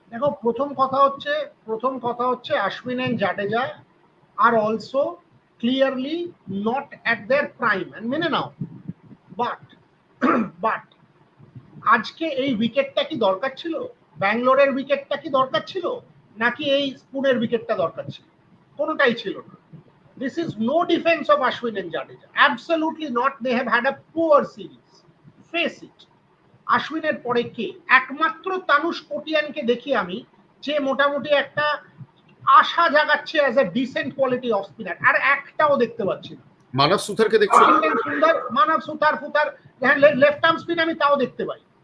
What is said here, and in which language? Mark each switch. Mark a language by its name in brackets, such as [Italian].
[Bangla] দেখো, প্রথম কথা হচ্ছে Ashwin and Jadeja [English] আর also clearly not at their prime, [Bangla] and মেনে নাও। বাট বাট আজকে এই উইকেটটা কি দরকার ছিল? ব্যাঙ্গালোরের উইকেটটা কি দরকার ছিল, নাকি এই স্পুনের উইকেটটা দরকার ছিল? কোনোটাই ছিল না। [English] This is no defense of Ashwin and Jadeja. Absolutely not. They have had a poor series. Face it. [Bangla] আশ্বিনের পরে কে? একমাত্র তানুষ কোটিয়ানকে দেখি আমি, যে মোটামুটি একটা আশা জাগাচ্ছে [English] as a decent quality of spinner, [Bangla] আর একটাও দেখতে পাচ্ছি না। মানব সুথারকে দেখছো? সুন্দর, মানব সুতার ফুতার, লেফট আর্ম স্পিন আমি তাও দেখতে পাই।